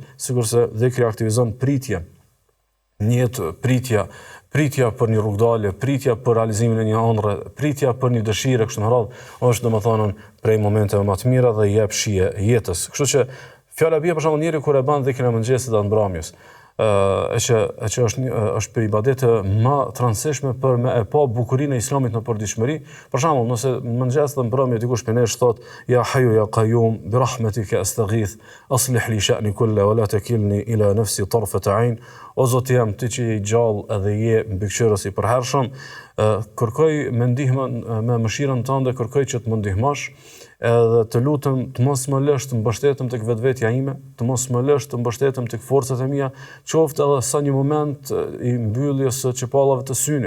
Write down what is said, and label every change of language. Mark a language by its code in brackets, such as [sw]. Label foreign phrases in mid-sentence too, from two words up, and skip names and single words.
[sq] Sikurse dhikri aktivizon pritjen, në jetë pritja për një rrugdalje, pritja për realizimin e një ëndre, pritja për një dëshirë kështu me radhë, është domethënë prej momenteve më të mira dhe jep shije jetës. Kështu që fjala bie për shembull njeriu kur e bën dhikrin e mëngjesit dhe mbrëmjes, që është për ibadete më të rëndësishme për me e pa bukurinë e Islamit në përditshmëri. Për shembull, nëse mëngjes dhe mbrëmje dikush penesh thot: [ar] "يا حي يا قيوم برحمتك أستغيث أصلح لي شأني كله ولا تكلني إلى نفسي طرفة عين." [sq] O Zoti jam, ti që je i gjallë edhe je mbikëqyrës i përhershëm, kërkoj me ndihmën, me mëshirën tënde, kërkoj që të më ndihmosh, edhe të lutem të mos më lësh të mbështetem tek vetvetja ime, të mos më lësh të mbështetem tek forcat e mia, qoftë edhe sa një moment i mbylljes së çepallave të synit.